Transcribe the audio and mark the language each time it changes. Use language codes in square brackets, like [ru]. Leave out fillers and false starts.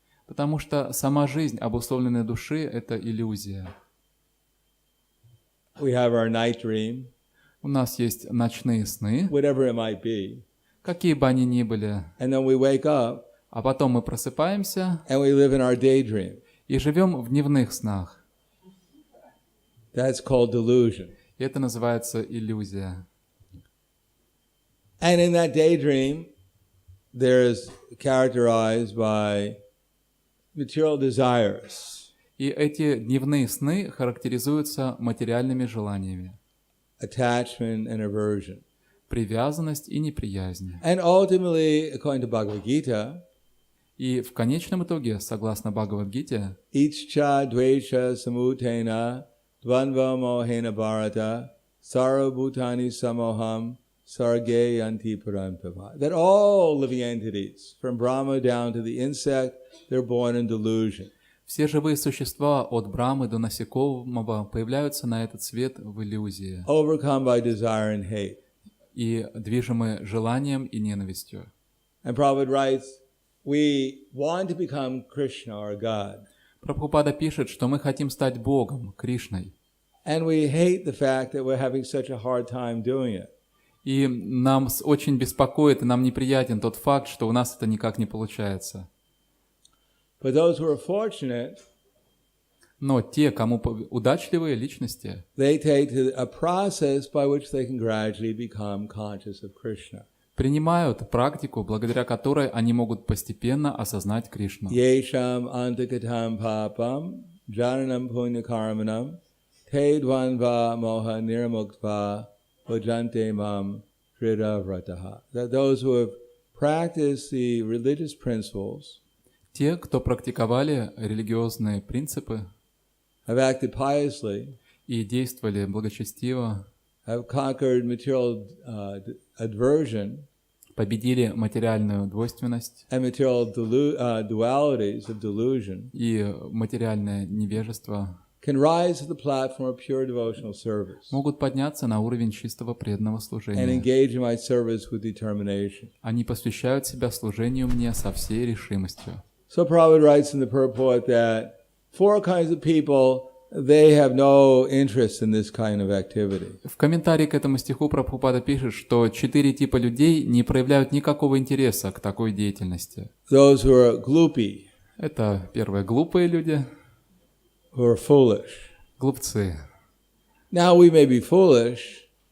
[ru] Потому что сама жизнь обусловленной души — это иллюзия. [en] We have our night dream, [ru] У нас есть ночные сны, [en] whatever it might be, [ru] какие бы они ни были, [en] and then we wake up [ru] а потом мы просыпаемся [en] and we live in our daydream. [ru] и живем в дневных снах. [en] That's called delusion. [ru] И это называется иллюзия. [en] And in that daydream, there's characterized by material desires, [ru] И эти дневные сны характеризуются материальными желаниями, [en] attachment and aversion. [ru] привязанность и неприязнь. [en] And ultimately, according to Bhagavad Gita, [ru] И в конечном итоге, согласно Бхагавад-гите, [sa] Ичча dvesha samutena dvandva mohena bharata sarvabhutani samoham sarge yanti parantava. [en] That all living entities, from Brahma down to the insect, they're born in delusion. [ru] все живые существа от Брамы до насекомого появляются на этот свет в иллюзии [en] Overcome by desire and hate. [ru] и движимы желанием и ненавистью. [en] And Prabhupada writes, we want to become Krishna or God. [ru] Прабхупада пишет, что мы хотим стать Богом, Кришной. [en] And we hate the fact that we're having such a hard time doing it. [ru] И нам очень беспокоит и нам неприятен тот факт, что у нас это никак не получается. [en] But those who are fortunate, [ru] Но те, кому удачливые личности, [en] they take to a process by which they can gradually become conscious of Krishna. [ru] принимают практику, благодаря которой они могут постепенно осознать Кришну. [sa] Yesham antakatam papam jananam punyakarmanam te dvanva moha nirmuktva bhajante mam hrida vrataha. [en] That those who have practiced the religious principles, [ru] Те, кто практиковали религиозные принципы [en] have acted piously, [ru] и действовали благочестиво, [en] have conquered material aversion [ru] победили материальную двойственность [en] and material dualities of delusion, [ru] и материальное невежество, [en] can rise to the platform of pure devotional service [ru] могут подняться на уровень чистого преданного [en] and [ru] служения. [en] engage in my service with determination. [ru] Они посвящают себя служению мне со всей решимостью. [en] So Prabhupada writes in the purport that four kinds of people, they have no interest in this kind of activity. [ru] В комментарии к этому стиху Прабхупада пишет, что 4 типа людей не проявляют никакого интереса к такой деятельности. [en] Those who are gloopy, [ru] Это, первое, глупые люди, [en] who are foolish. [ru] глупцы. [en] Now we may be foolish,